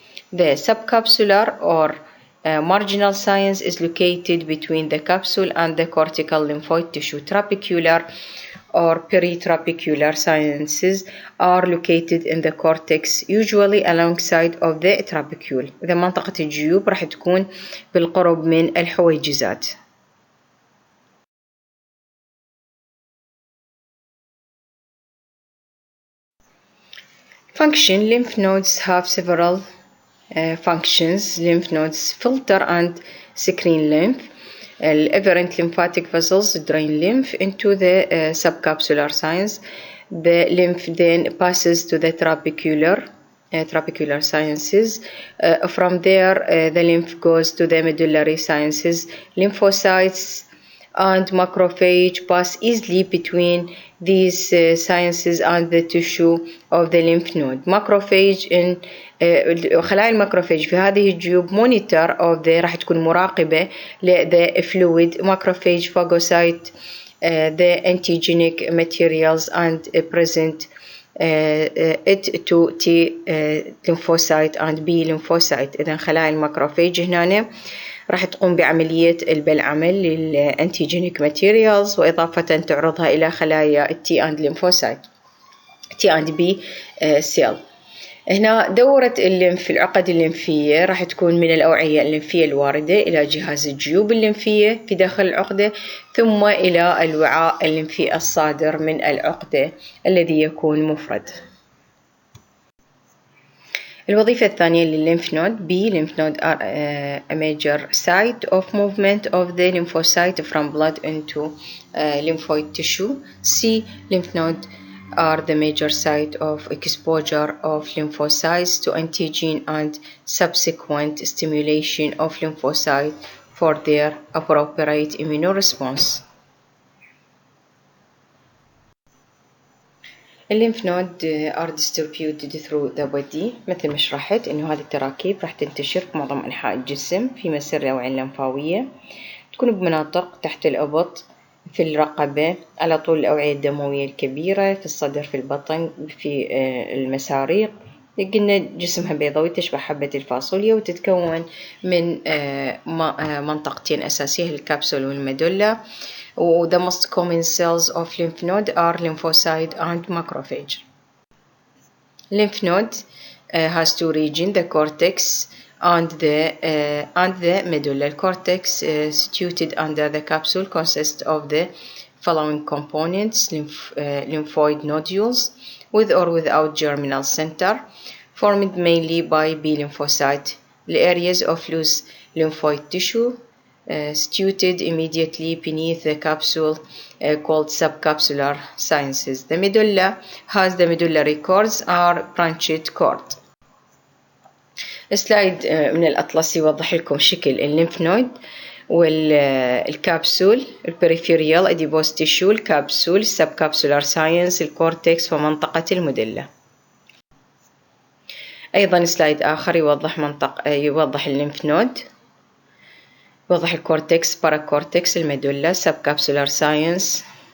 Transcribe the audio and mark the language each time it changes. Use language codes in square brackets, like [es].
[en] The subcapsular or marginal science is located between the capsule and the cortical lymphoid tissue. Trabecular or peritrabecular sciences are located in the cortex, usually alongside of the trabecule. [ar] إذا منطقة الجيوب راح تكون بالقرب من الحويجزات. [en] Function. Lymph nodes have several functions. Lymph nodes filter and screen lymph. Efferent lymphatic vessels drain lymph into the subcapsular science. The lymph then passes to the trabecular sciences. From there, the lymph goes to the medullary sciences. Lymphocytes and macrophage pass easily between these sciences and the tissue of the lymph node. Macrophage in [ar] خلايا الماكروفاج في هذه الجيوب [en] monitor of the [ar] راح تكون مراقبة [en] the fluid. Macrophage phagocyte the antigenic materials and present it to T lymphocyte and B lymphocyte. [ar] إذن خلايا الماكروفاج هنا راح تقوم بعملية البلعمل للأنتيجينيك ماتيريالز وإضافة تعرضها إلى خلايا التي أند ليمفوسايت تي أند بي سيل. هنا دورة الليمف في العقد الليمفية راح تكون من الأوعية الليمفية الواردة إلى جهاز الجيوب الليمفية في داخل العقدة ثم إلى الوعاء الليمفي الصادر من العقدة الذي يكون مفرد. الوظيفة الثانية للليمف نود. [en] B. Lymph node are a major site of movement of the lymphocyte from blood into lymphoid tissue. C. Lymph node are the major site of exposure of lymphocytes to antigen and subsequent stimulation of lymphocyte for their appropriate immunoresponse. الليمف node are distributed through the body. [ar] مثل ما شرحت إنه هذه التراكيب راح تنتشر في معظم أنحاء الجسم في مسار الأوعية اللمفاوية. تكون بمناطق تحت الإبط، في الرقبة، على طول الأوعية الدموية الكبيرة، في الصدر، في البطن، في المساريق. قلنا جسمها بيضاوي تشبه حبة الفاصوليا وتتكون من منطقتين أساسية الكبسول والميدولا. [en] The most common cells of lymph node are lymphocyte and macrophage. Lymph node has two regions, the cortex and the medulla. Cortex situated under the capsule consists of the following components: lymphoid nodules with or without germinal center, formed mainly by B lymphocyte. The areas of loose lymphoid tissue situated immediately beneath the capsule called subcapsular sciences. The medulla has the medullary cords are branched cord. [ar] سلايد من الأطلس يوضح لكم شكل الليمف نود والكابسول، البريفيريال أديبوز تيشو، الكابسول، السب كابسولار ساينس، الكورتكس ومنطقة الميدولا. أيضا سلايد آخر يوضح الليمف نود، يوضح الكورتكس، باراكورتكس، الميدولا، سب كابسولار ساينس.